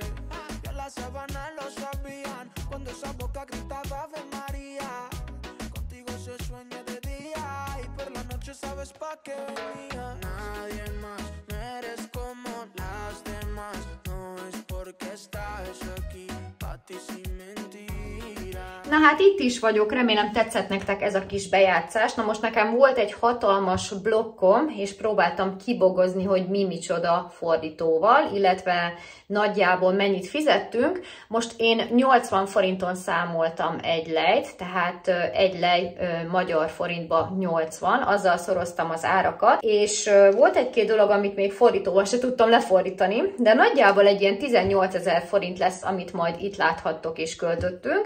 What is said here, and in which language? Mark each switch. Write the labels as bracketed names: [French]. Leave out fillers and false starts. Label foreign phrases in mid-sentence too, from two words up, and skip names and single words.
[Spanish] Ya las sábanas lo sabían cuando esa boca gritaba Ave María. Contigo se sueña de día y por la noche sabes pa' qué venía. Nadie más me eres como las demás. No es porque estás aquí, pa' ti sin mentira. [Hungarian] Na hát itt is vagyok, remélem tetszett nektek ez a kis bejátszás. Na most nekem volt egy hatalmas blokkom, és próbáltam kibogozni, hogy mi micsoda fordítóval, illetve nagyjából mennyit fizettünk. Most én 80 forinton számoltam egy lejt, tehát egy lej magyar forintba 80, azzal szoroztam az árakat, és volt egy-két dolog, amit még fordítóval se tudtam lefordítani, de nagyjából egy ilyen 18 000 forint lesz, amit majd itt láthattok és költöttünk.